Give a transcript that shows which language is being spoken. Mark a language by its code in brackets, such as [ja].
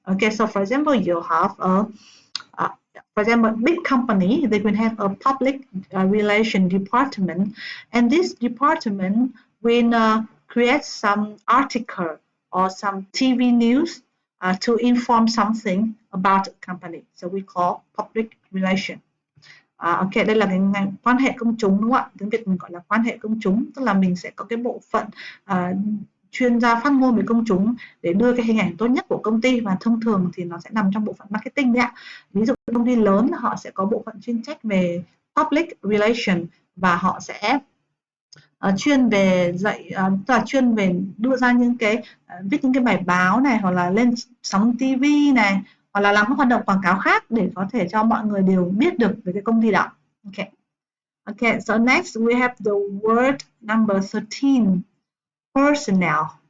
[en] Okay, so for example, you have for example, big company, they will have a public relation department, and this department will create some article or some TV news to inform something about the company. So we call public relation. [vi] Ok, đây là cái ngành quan hệ công chúng đúng không ạ? Tiếng Việt mình gọi là quan hệ công chúng, tức là mình sẽ có cái bộ phận chuyên gia phát ngôn với công chúng để đưa cái hình ảnh tốt nhất của công ty, và thông thường thì nó sẽ nằm trong bộ phận marketing đấy ạ. Ví dụ công ty lớn họ sẽ có bộ phận chuyên trách về public relation và họ sẽ chuyên về dạy, tức là chuyên về đưa ra những cái viết những cái bài báo này, hoặc là lên sóng TV này, hoặc là làm các hoạt động quảng cáo khác để có thể cho mọi người đều biết được về cái công ty đó. Okay. [en] Okay, so next we have the word number 13. Personnel.